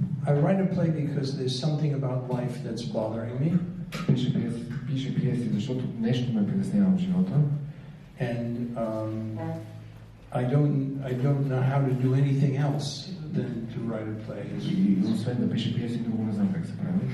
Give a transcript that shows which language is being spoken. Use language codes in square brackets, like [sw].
[en] I write a play because there's something about life that's bothering me. [bg] Пише пиеси, защото нещо ме притеснява в живота. [en] And I don't know how to do anything else than to write a play. [bg] И освен да пише пиеси, друго не знам как се прави.